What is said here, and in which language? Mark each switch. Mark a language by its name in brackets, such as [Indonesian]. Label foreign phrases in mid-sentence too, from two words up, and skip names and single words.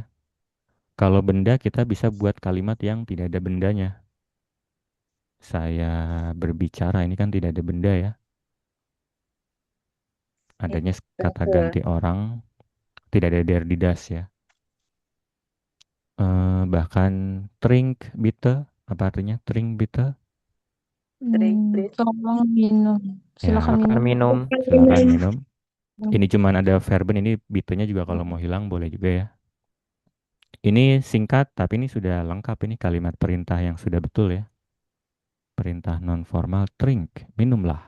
[Indonesian] Kalau benda kita bisa buat kalimat yang tidak ada bendanya. Saya berbicara ini kan tidak ada benda ya. Adanya kata Betul. ganti orang, tidak ada [German] der di das [Indonesian] ya. [German] Bahkan trink bitte, [Indonesian] apa artinya [German] trink bitte? [Indonesian] Tolong minum. Ya, Silakan Silakan minum. minum. silakan minum. Ini cuman ada verben, ini bitenya juga kalau mau hilang boleh juga ya. Ini singkat tapi ini sudah lengkap, ini kalimat perintah yang sudah betul ya. Perintah non formal trink, minumlah.